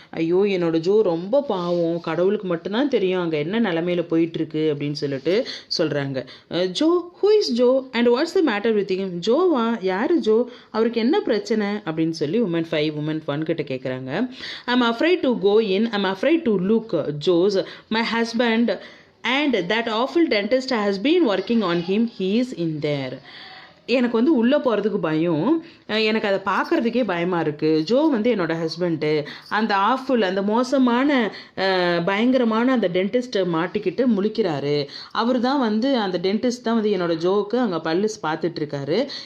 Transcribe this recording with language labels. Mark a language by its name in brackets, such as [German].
[Tamil] ஐயோ என்னோட ஜோ ரொம்ப பாவம், கடவுளுக்கு மட்டும்தான் தெரியும் அங்கே என்ன நிலமையில போயிட்டுருக்கு அப்படின்னு சொல்லிட்டு சொல்கிறாங்க. [English] Joe, who is Joe and what's the matter with him? [Tamil] ஜோவா, யாரு ஜோ, அவருக்கு என்ன பிரச்சனை அப்படின்னு சொல்லி உமன் 5 உமன் 1 கிட்ட கேட்குறாங்க. [English] I'm afraid to go in, I'm afraid to look Joe's my husband and that awful dentist has been working on him, he is in there. [Tamil] எனக்கு வந்து உள்ளே போகிறதுக்கு பயம், எனக்கு அதை பார்க்குறதுக்கே பயமாக இருக்குது. ஜோ வந்து என்னோடய ஹஸ்பண்டு அந்த ஆஃபுல் அந்த மோசமான பயங்கரமான அந்த டென்டிஸ்ட்டை மாட்டிக்கிட்டு முழிக்கிறாரு. அவர் தான் வந்து அந்த டென்டிஸ்ட் தான் வந்து என்னோட ஜோவுக்கு அங்கே பல்லு பார்த்துட்ருக்காரு.